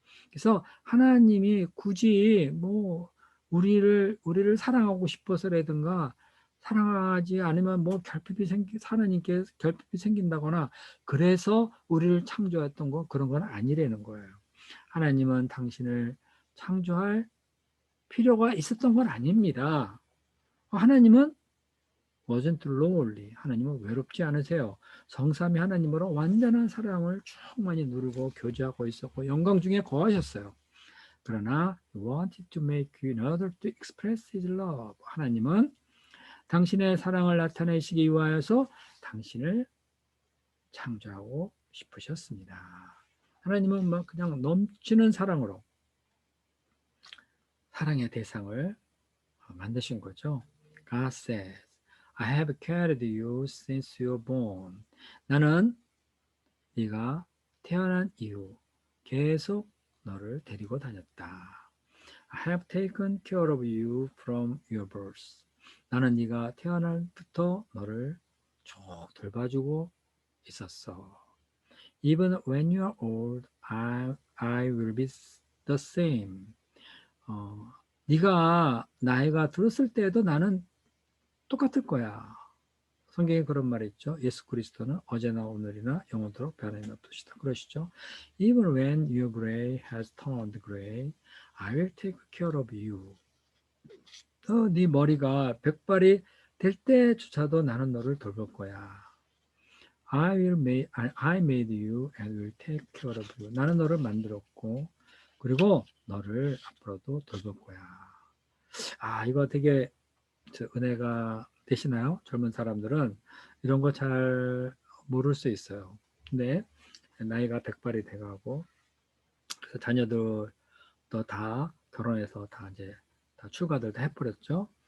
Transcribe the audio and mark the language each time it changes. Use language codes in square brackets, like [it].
[ko] 그래서 하나님이 굳이 뭐 우리를 사랑하고 싶어서라든가 사랑하지 않으면 뭐 하나님께 결핍이 생긴다거나 그래서 우리를 창조했던 거 그런 건 아니라는 거예요. 하나님은 당신을 창조할 필요가 있었던 건 아닙니다. [en] 하나님은 wasn't lonely. [ko] 하나님은 외롭지 않으세요. 성삼위 하나님으로 완전한 사랑을 충만히 누리고 교제하고 있었고 영광 중에 거하셨어요. [en] 그러나 He wanted to make you in order to express His love. [ko] 하나님은 당신의 사랑을 나타내시기 위하여서 당신을 창조하고 싶으셨습니다. 하나님은 막 그냥 넘치는 사랑으로 사랑의 대상을 만드신 거죠. [en] God says, I have carried you since you were born. [ko] 나는 네가 태어난 이후 계속 너를 데리고 다녔다. [en] I have taken care of you from your birth. [ko] 나는 네가 태어날 부터 너를 쭉 돌봐주고 있었어. [en] Even when you are old, I will be the same. [ko] 네가 나이가 들었을 때에도 나는 똑같을 거야. 성경에 그런 말이 있죠. 예수 그리스도는 어제나 오늘이나 영원토록 변함이 없으시다. 그러시죠. [en] Even when your gray has turned gray, I will take care of you. [ko] 네 머리가 백발이 될 때조차도 나는 너를 돌볼 거야. [en] I made you and will take care of you. [ko] 나는 너를 만들었고 그리고 너를 앞으로도 돌볼 거야. 이거 되게 은혜가 되시나요? 젊은 사람들은 이런 거 잘 모를 수 있어요. 근데 나이가 백발이 돼가고 그래서 자녀들도 다 결혼해서 다 이제 다 출가들 다 해버렸죠.